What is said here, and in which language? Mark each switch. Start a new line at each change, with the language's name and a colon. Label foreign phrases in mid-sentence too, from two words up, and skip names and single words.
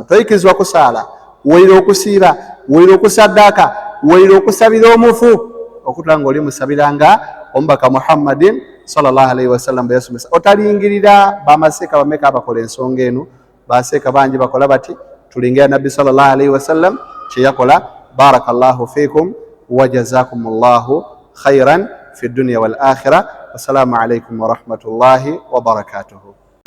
Ganda: Toyikirizibwa kusaala woyira okusiiba woyira okusaddaaka woyira okusabira omufu okutula nga oli musabiranga omubaka Muhammadin
Arabic: صلى الله عليه وسلم
Ganda: bwe yasomesa. Otalingirira bamaseeka bameka abakola ensonga eno baseeka bangi bakola bati tulingira Nabbi
Arabic: صلى الله عليه وسلم
Ganda: kye yakola.
Arabic: بارك الله فيكم وجزاكم الله خيرا في الدنيا والآخرة. والسلام عليكم ورحمة الله وبركاته.